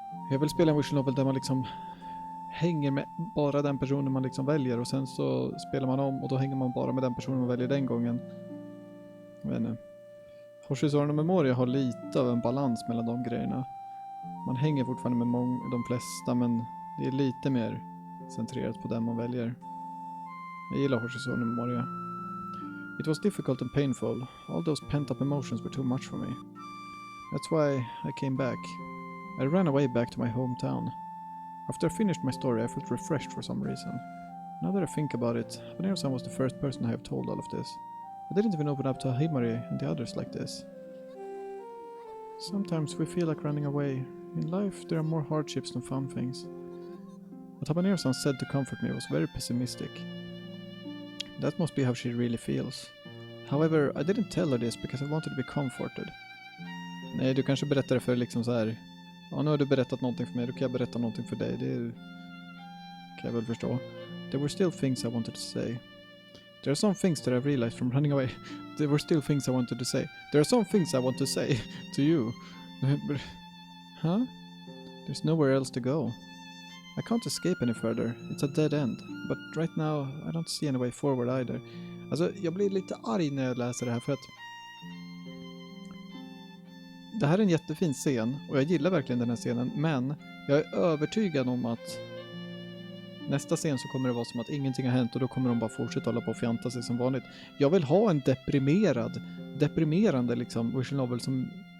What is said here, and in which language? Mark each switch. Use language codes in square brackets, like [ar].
[sv] Jag vill spela en visual novel där man liksom hänger med bara den personen man liksom väljer, och sen så spelar man om och då hänger man bara med den personen man väljer den gången. Men Hoshizora no Memoria har lite av en balans mellan de grejerna. Man hänger fortfarande med de flesta, men det är lite mer centrerat på den man väljer. Jag gillar Hoshizora no Memoria. [en] It was difficult and painful. All those pent-up emotions were too much for me. That's why I came back. I ran away back to my hometown. After I finished my story, I felt refreshed for some reason. Now that I think about it, Habanero-san was the first person I have told all of this. I didn't even open up to Himari and the others like this. Sometimes we feel like running away. In life, there are more hardships than fun things. What Habanero-san said to comfort me was very pessimistic. That must be how she really feels. However, I didn't tell her this because I wanted to be comforted. [sv] Nej, du kanske berättar för liksom så här. Ja, nu har du berättat någonting för mig, då kan jag berätta någonting för dig. Det kan jag väl förstå. [en] There were still things I wanted to say. There are some things that I've realized from running away. There were still things I wanted to say. There are some things I want to say to you. Huh? There's nowhere else to go. I can't escape any further. It's a dead end. But right now, I don't see any way forward either. [sv] Alltså, jag blir lite arg när jag läser det här, för att det här är en jättefin scen och jag gillar verkligen den här scenen, men jag är övertygad om att nästa scen så kommer det vara som att ingenting har hänt och då kommer de bara fortsätta hålla på och fjanta sig som vanligt. Jag vill ha en deprimerande liksom visual novel som